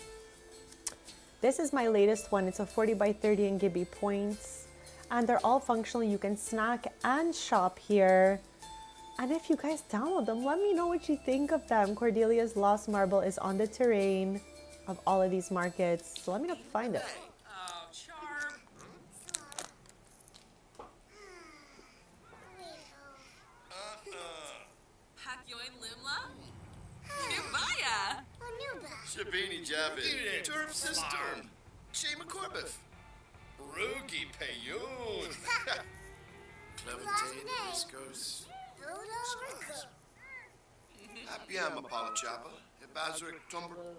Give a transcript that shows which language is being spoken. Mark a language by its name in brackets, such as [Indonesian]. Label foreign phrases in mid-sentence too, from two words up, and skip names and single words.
[English] This is my latest one. It's a 40 by 30 in Gibby points. And they're all functional. You can snack and shop here. And if you guys download them, let me know what you think of them. Cordelia's Lost Marble is on the terrain of all of these markets. So let me know if you find it. Shabini Javid, Turp Sister, Shema Corbeth, Rugi Payoon, Clementine Viscos, Apiama Palachapa, Ebazric Tumber,